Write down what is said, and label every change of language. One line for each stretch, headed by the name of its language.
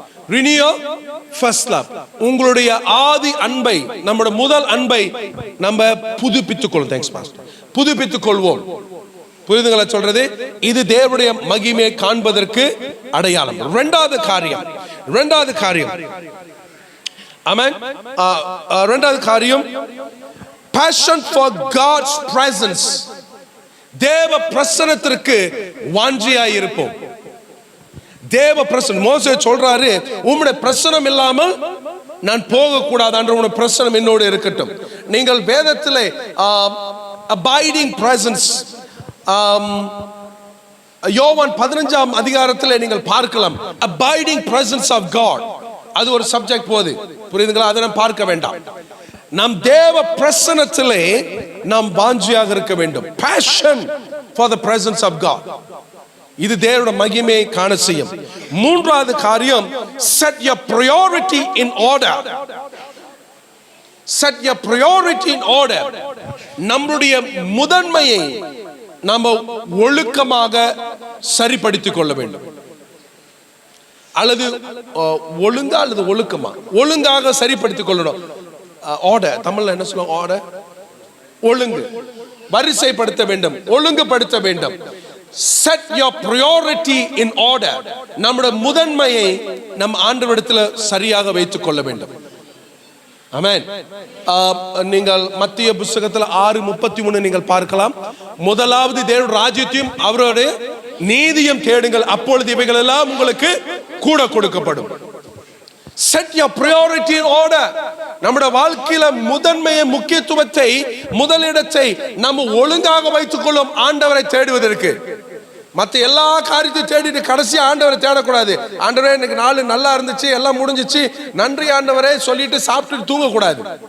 English: Renew your first love.
Tamil: உங்களுடைய ஆதி அன்பை, நம்முடைய முதல் அன்பை நம்ம புதுப்பித்துக் கொள்வோம். Thanks pastor. புதுப்பித்துக் கொள்வோம். புரியுதுங்களா சொல்றது? இது தேவனுடைய மகிமையை காண்பதற்கு அடையாளம். இரண்டாவது காரியம் ஆமென். இரண்டாவது காரியம்,
English: passion for God's presence.
Tamil: தேவ பிரசன்னத்திற்கு வாஞ்சியாய் இருப்போம். தேவ பிரசன்னம். மோசே சொல்றாரு, உம்முடைய பிரசன்னம் இல்லாமல் நான் போக கூடாது, உம்முடைய பிரசன்னம் என்னோடு இருக்கட்டும். நீங்கள் வேதத்திலே
English: abiding presence,
Tamil: யோவான் 15ஆம் அதிகாரத்திலே நீங்கள் பார்க்கலாம்.
English: abiding presence of God,
Tamil: அது ஒரு சப்ஜெக்ட் போகுது. புரியுதுங்களா? அதை நாம் பார்க்க வேண்டாம். நாம் தேவ பிரசன்னத்திலே நாம் வாஞ்சியாக இருக்க வேண்டும்.
English: passion for the presence of God.
Tamil: இது தேவனுடைய மகிமையை காண செய்யும். மூன்றாவது காரியம்,
English: set your priority in order. Set your priority in order.
Tamil: நம்முடைய முதன்மையை நாம் ஒழுக்கமாக சரிப்படுத்திக் கொள்ள வேண்டும். அல்லது ஒழுங்கா அல்லது ஒழுக்கமா, ஒழுங்காக சரிப்படுத்திக் கொள்ளணும். ஆர்டர், தமிழ்ல என்ன சொல்லுவோம்? ஆர்டர், ஒழுங்கு, வரிசைப்படுத்த வேண்டும், ஒழுங்குபடுத்த வேண்டும்.
English: Set your priority in order.
Tamil: நம்முடைய முதன்மையை நம் ஆண்டவரிடத்தில் சரியாக வைத்துக் கொள்ள வேண்டும். ஆமென். நீங்கள் மத்திய புத்தகத்தில் 6:33 நீங்கள் பார்க்கலாம். முதலாவது தேவ ராஜ்யத்தையும் அவருடைய நீதியும் தேடுங்கள், அப்பொழுது இவைகள் எல்லாம் உங்களுக்கு கூட கொடுக்கப்படும்.
English: Set your priority in order.
Tamil: நம்முடைய வாழ்க்கையில முதன்மையை, முக்கியத்துவத்தை, முதலிடத்தை நம்ம ஒழுங்காக வைத்துக் கொள்ளும் ஆண்டவரை தேடுவதற்கு. மற்ற எல்லா காரியத்தையும் தேடிட்டு கடைசி ஆண்டவரை தேடக்கூடாது. ஆண்டவரே இன்னைக்கு நாள் நல்லா இருந்துச்சு, எல்லாம் முடிஞ்சிச்சு, நன்றி ஆண்டவரே சொல்லிட்டு சாப்பிட்டு தூங்கக்கூடாது.